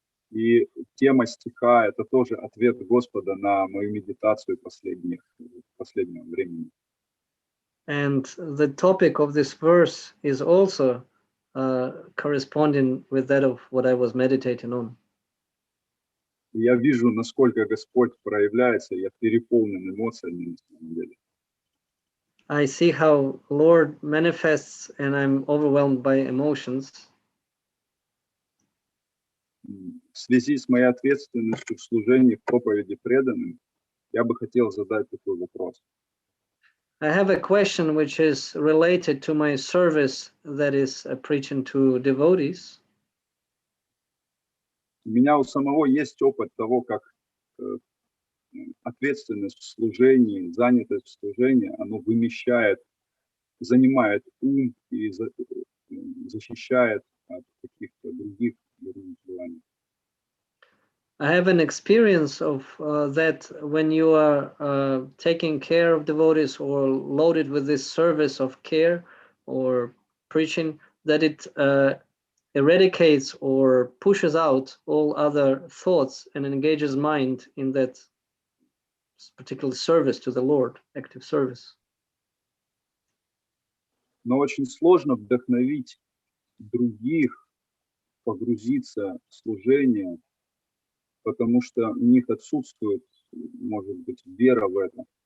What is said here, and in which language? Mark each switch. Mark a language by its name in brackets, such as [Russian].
[Russian] И тема стиха — это тоже ответ Господа на мою медитацию последнего времени. [English] And the topic of this verse is also corresponding with that of what I was meditating on. [Russian] И я вижу, насколько Господь проявляется, я переполнен эмоциями на самом деле. [English] I see how Lord manifests and I'm overwhelmed by emotions. [Russian] В связи с моей ответственностью в служении в проповеди преданным, я бы хотел задать такой вопрос. [English] I have a question which is related to my service that is preaching to devotees. [Russian] У меня у самого есть опыт того, как ответственность в служении, занятость в служении, оно занимает ум и защищает от каких-то других желаний. [English] I have an experience of that when you are taking care of devotees or loaded with this service of care or preaching, that it eradicates or pushes out all other thoughts and engages mind in that particular service to the Lord, active service. [Russian] Но очень сложно вдохновить других погрузиться в служение, потому что у них отсутствует, может быть, вера в это.